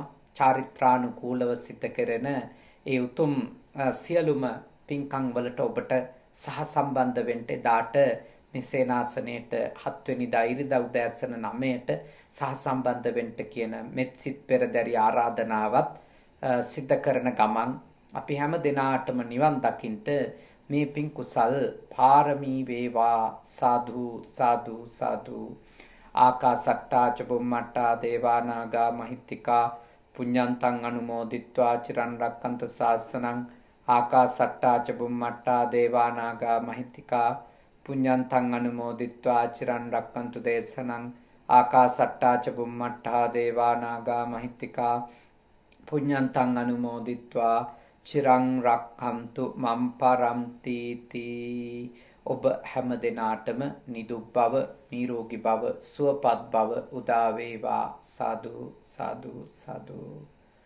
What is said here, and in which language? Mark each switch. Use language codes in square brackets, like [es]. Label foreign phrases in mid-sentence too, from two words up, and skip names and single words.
[si] චාරිත්‍රානුකූලව සිද්ධ කෙරෙන ඒ උතුම් සියලුම පින්කම් වලට ඔබට සහසම්බන්ධ වෙන්න දාට මේ සේනාසනයේට 7 වෙනිදා ඉරිදා උදෑසන 9ට සහසම්බන්ධ වෙන්න කියන මෙත්සිට පෙරදරි ආරාධනාවත් සිද්ධ කරන ගමන් අපි හැම දිනාටම නිවන් දකින්ට මේ පින් කුසල් පාරමී වේවා. සාදු සාදු සාදු. [pi] ආකාසට්ටා ච බුම්මට්ටා දේවා නාග මහිත්‍තිකා පුඤ්ඤන්තං අනුමෝදිත්වා චිරන් රක්칸තු ශාසනං. ආකාසට්ටා ච බුම්මට්ටා දේවා නාග මහිත්‍තිකා පුඤ්ඤන්තං අනුමෝදිත්වා චිරන් රක්칸තු දේශනං. ආකාසට්ටා ච බුම්මට්ටා දේවා නාග මහිත්‍තිකා පුඤ්ඤන්තං අනුමෝදිත්වා චිරං රක්ඛන්තු මම් පරන්ති තී. [si] ඔබ හැම දිනාටම නිදුක් බව, නිරෝගී බව, සුවපත් බව උදා වේවා. සාදු සාදු සාදු.